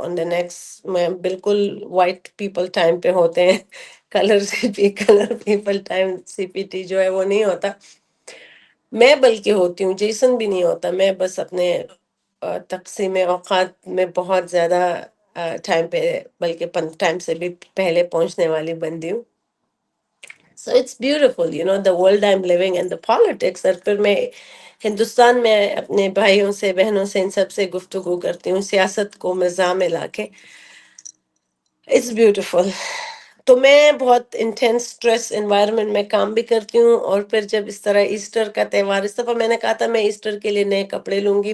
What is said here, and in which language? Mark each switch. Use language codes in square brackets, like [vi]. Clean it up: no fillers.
[ur] On the next میں بالکل white people time پہ ہوتے ہیں، کلر پیپل ٹائم سی پی ٹی جو ہے وہ نہیں ہوتا. میں بلکہ ہوتی ہوں، جیسن بھی نہیں ہوتا. میں بس اپنے تقسیم اوقات میں بہت زیادہ ٹائم پہ، بلکہ ٹائم سے بھی پہلے پہنچنے والی بندی ہوں. [en] So it's beautiful the world I am living and the politics. [ur] اور پھر میں ہندوستان میں اپنے بھائیوں سے، بہنوں سے، ان سب سے گفتگو کرتی ہوں، سیاست کو مزاح میں لا کے. [en] It's beautiful. [ur] تو میں بہت انٹینس اسٹریس انوائرمنٹ میں کام بھی کرتی ہوں. اور پھر جب اس طرح ایسٹر کا تہوار، اس دفعہ میں نے کہا تھا میں ایسٹر کے لیے نئے کپڑے لوں گی.